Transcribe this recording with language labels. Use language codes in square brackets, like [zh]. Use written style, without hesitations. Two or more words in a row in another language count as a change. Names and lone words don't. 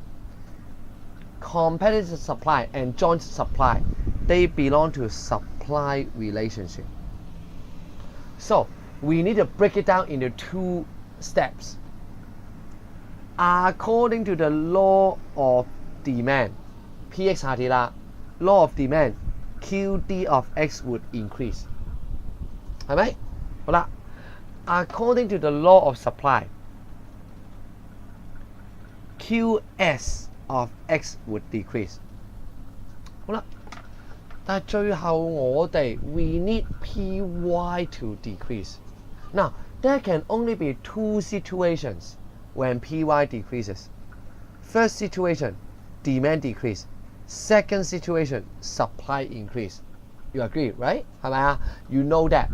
[en] Competitive supply and joint supply, they belong to supply relationship. So, we need to break it down into two steps. According to the law of demand, PX [yue] 下跌啦 [en] law of demand, QD of X would increase. [yue] 係咪？好啦 [en] according to the law of supply, QS of X would decrease. [yue] 好啦，但係最後我哋 [en] we need PY to decrease. Now, there can only be two situations when PY decreases. First situation, demand decrease. Second situation, supply increase. You agree, right? [yue] 係咪啊？ [en] You know that.